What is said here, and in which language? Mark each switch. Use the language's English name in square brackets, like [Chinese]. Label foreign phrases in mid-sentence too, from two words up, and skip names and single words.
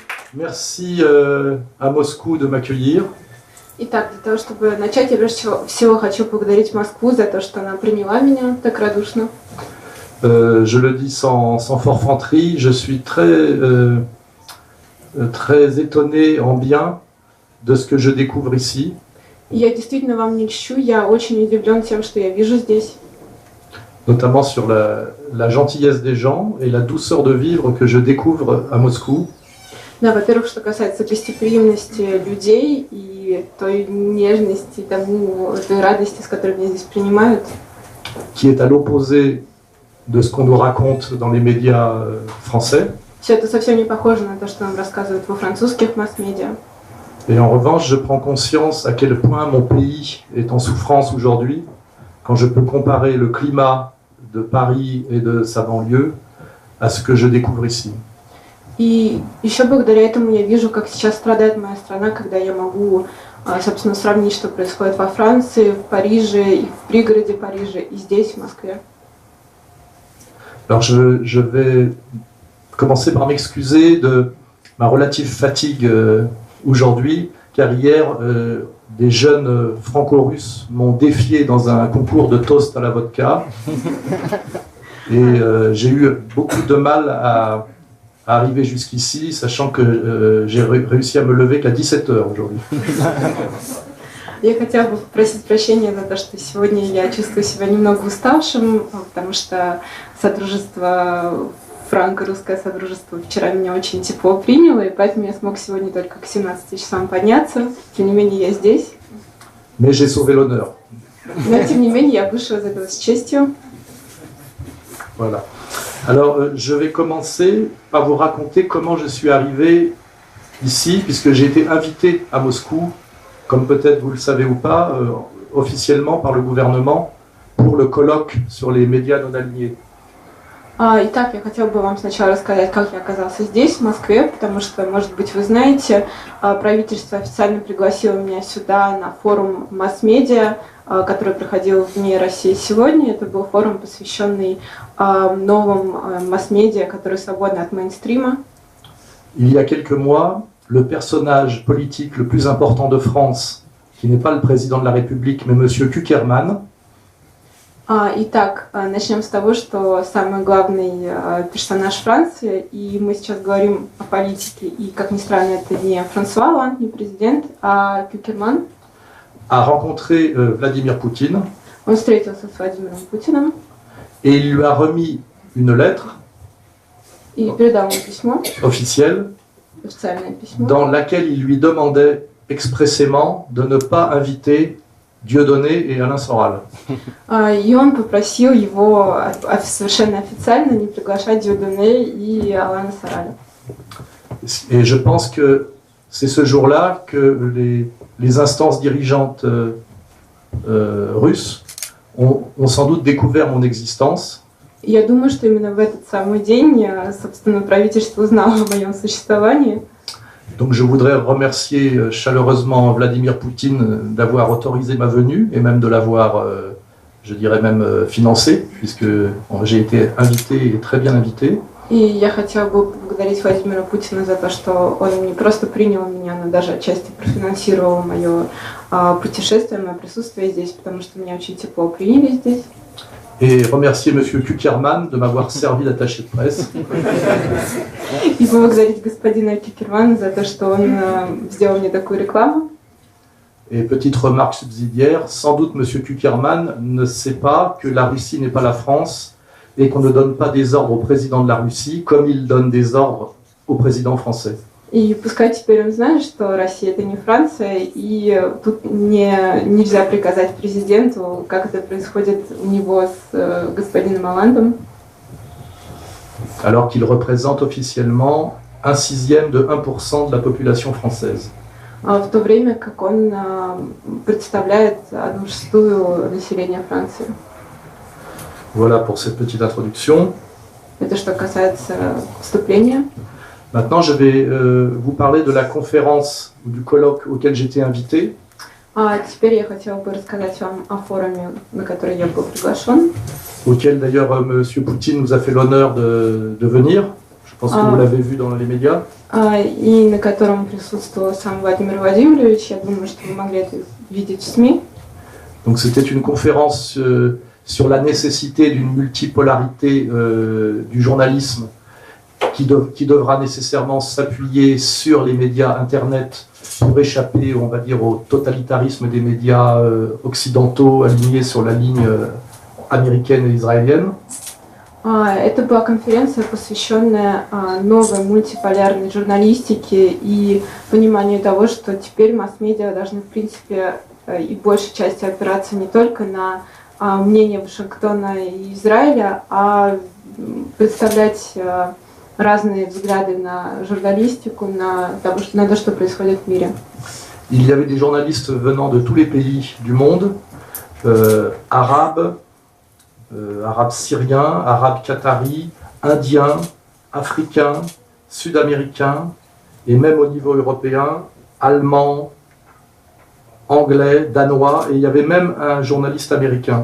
[French] Merci à Moscou de m'accueillir. [Russian] Итак, для того, чтобы начать, я прежде всего хочу поблагодарить Москву за то, что она приняла меня так радушно. [French] Je le dis sans forfanterie, je suis très étonné en bien de ce que je découvre ici. [Russian] Я действительно вам не льщу, я очень удивлен тем, что я вижу здесь. [French] Notamment sur la gentillesse des gens et la douceur de vivre que je découvre à Moscou. [Russian] Да, во-первых, что касается гостеприимности людей и той нежности, той радости, с которой меня здесь принимают. [French] Qui est à l'opposé de ce qu'on nous raconte dans les médias français. [Russian] Все это совсем не похоже на то, что нам рассказывают во французских масс-медиа. [French] Et en revanche, je prends conscience à quel point mon pays est en souffrance aujourd'hui, quand je peux comparer le climat de Paris et de sa banlieue à ce que je découvre ici. [Russian] И еще благодаря этому я вижу, как сейчас страдает моя страна, когда я могу, собственно, сравнить, что происходит во Франции, в Париже, и в пригороде Парижа, и здесь, в Москве. [French] Alors je vais commencer par m'excuser de ma relative fatigue aujourd'hui, car hier, des jeunes franco-russes m'ont défié dans un concours de toast à la vodka. Et j'ai eu beaucoup de mal à arriver jusqu'ici, sachant que j'ai réussi à me lever qu'à 17h aujourd'hui. [Russian] Я хотела бы попросить прощения за то, что сегодня я чувствую себя немного уставшим, потому что франко-русское содружество вчера меня очень тепло приняло, и поэтому я смог сегодня только к 17 часам подняться. Тем не менее, я здесь. [French] Mais j'ai sauvé l'honneur. [Russian] Но тем не менее, я вышла из этого с честью. [French] Voilà. Alors, je vais commencer par vous raconter comment je suis arrivé ici, puisque j'ai été invité à Moscou, comme peut-être vous le savez ou pas, officiellement par le gouvernement, pour le colloque sur les médias non alignés. [Russian] Итак, я хотела бы вам сначала рассказать, как я оказался здесь, в Москве, потому что, может быть, вы знаете, правительство официально пригласило меня сюда на форум масс-медиа, который проходил вне России сегодня. Это был форум, посвященный новым масс-медиа, которые свободны от мейнстрима. [French] Il y a quelques mois, le personnage politique le plus important de France, qui n'est pas le président de la République, mais Monsieur Kuckerman. [Russian] Итак, начнем с того, что самый главный персонаж Франции, и мы сейчас говорим о политике, и, как ни странно, это не Франсуа Олланд, не президент, а Кюкерман. [French] A rencontré Vladimir Poutine. [Russian] Он встретился с Владимиром Путиным. [French] Et il lui a remis une lettre [Russian] и передал ему письмо, [French] officielle, [Russian] официальное письмо, [French] dans laquelle il lui demandait expressément de ne pas inviter Dieudonné et Alain Soral. [Russian] И он попросил его совершенно официально не приглашать Дieudonné и Алана Сораля. [French] Et je pense que c'est ce jour-là que les instances dirigeantes russes ont sans doute découvert mon existence. [Russian] Я думаю, что именно в этот самый день, собственно, правительство узнало о моем существовании. [French] Donc je voudrais remercier chaleureusement Vladimir Poutine d'avoir autorisé ma venue et même de l'avoir, je dirais même financé, puisque j'ai été invité et très bien invité. [Russian] И я хотела бы поблагодарить Владимира Путина за то, что он не просто принял меня, но даже отчасти профинансировал мое путешествие, мое присутствие здесь, потому что меня очень тепло приняли здесь. [French] Et remercier Monsieur Kuckerman de m'avoir servi d'attaché de presse. [Russian] И поблагодарить господина Кюкермана за то, что он сделал мне такую рекламу. [French] Et petite remarque subsidiaire, sans doute Monsieur Kuckerman ne sait pas que la Russie n'est pas la France et qu'on ne donne pas des ordres au président de la Russie comme il donne des ordres au président français. [Russian] И пускай теперь он знает, что Россия это не Франция, и тут нельзя приказать президенту, как это происходит у него с господином Олландом. [French] Alors qu'il représente officiellement 1/6 de 1% de la population française. [Russian] В то время как он представляет 1/6 населения Франции. [French] Voilà pour cette petite introduction. [Russian] Это что касается вступления. [French] Maintenant, je vais vous parler de la conférence ou du colloque auquel j'étais invité. [Russian] Теперь я хотела бы рассказать вам о форуме, на который я был приглашен. [French] Auquel d'ailleurs M. Poutine nous a fait l'honneur de venir. Je pense que vous l'avez vu dans les médias. [Russian] И на котором присутствовал сам Владимир Владимирович. Я думаю, что вы могли это видеть в СМИ. [French] Donc c'était une conférence sur la nécessité d'une multipolarité du journalisme qui devra nécessairement s'appuyer sur les médias Internet pour échapper, on va dire, au totalitarisme des médias occidentaux alignés sur la ligne américaine et israélienne. [Russian] Это была конференция, посвященная новой мультиполярной журналистике и пониманию того, что теперь масс-медиа должны, в принципе, и большей части опираться не только на мнение Вашингтона и Израиля, а представлять разные взгляды на журналистику, на то, что происходит в мире. [French] Il y avait des journalistes venant de tous les pays du monde, arabes, arabes syriens, arabes qataris, indiens, africains, sud-américains, et même au niveau européen, allemands, anglais, danois, et il y avait même un journaliste américain.